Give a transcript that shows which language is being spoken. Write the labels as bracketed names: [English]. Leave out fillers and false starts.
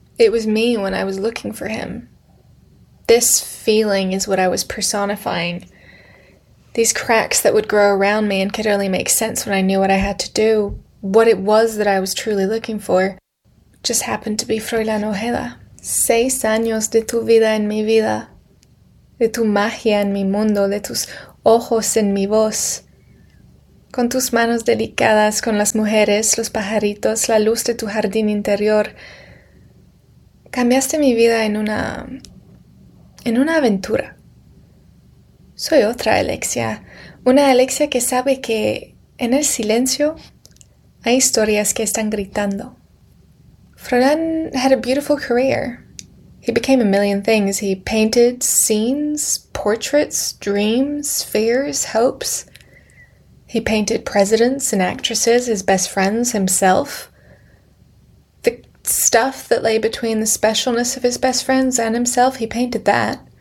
[English] It was me when I was looking for him. This feeling is what I was personifying. These cracks that would grow around me and could only make sense when I knew what I had to do. What it was that I was truly looking for just happened to be Froilán Ojeda. [Spanish] 6 años de tu vida en mi vida, de tu magia en mi mundo, de tus ojos en mi voz. Con tus manos delicadas, con las mujeres, los pajaritos, la luz de tu jardín interior. Cambiaste mi vida en una aventura. Soy otra Alexia, una Alexia que sabe que en el silencio hay historias que están gritando. [English] Froilán had a beautiful career. He became a million things. He painted scenes, portraits, dreams, fears, hopes. He painted presidents and actresses, his best friends, himself. The stuff that lay between the specialness of his best friends and himself, he painted that.